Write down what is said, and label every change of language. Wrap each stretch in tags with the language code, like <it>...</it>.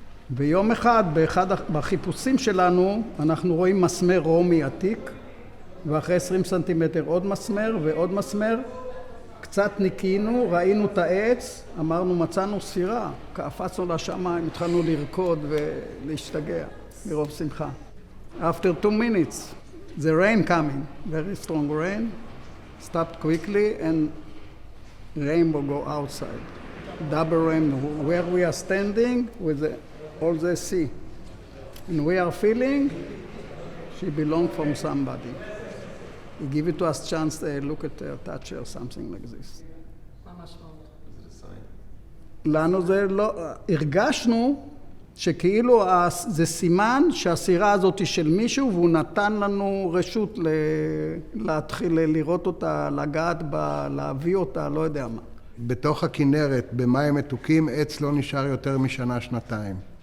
<he>ביום אחד, בחיפושים שלנו, אנחנו רואים מסמר רומי עתיק, ואחרי 20 סנטימטר עוד מסמר ועוד מסמר. קצת ניקינו, ראינו את העץ, אמרנו, מצאנו סירה. קפצנו לשמיים, התחלנו לרקוד ולהשתגע מרוב שמחה.</he> <en>After 2 minutes, the rain coming, very strong rain, stopped quickly and rainbow go outside. Double rainbow, where we are standing with all the sea. And we are feeling she belonged from somebody. He give it to us chance to look at her, touch her, something like this.</en> <he>מה המשמעות? לנו זה לא, הרגשנו שכאילו זה סימן שהסירה הזאת היא של מישהו, והוא נתן לנו רשות להתחיל לראות אותה, לגעת בה, להביא אותה, לא יודע מה. בתוך הכנרת, במים מתוקים, עץ לא נשאר יותר משנה, שנתיים.</he>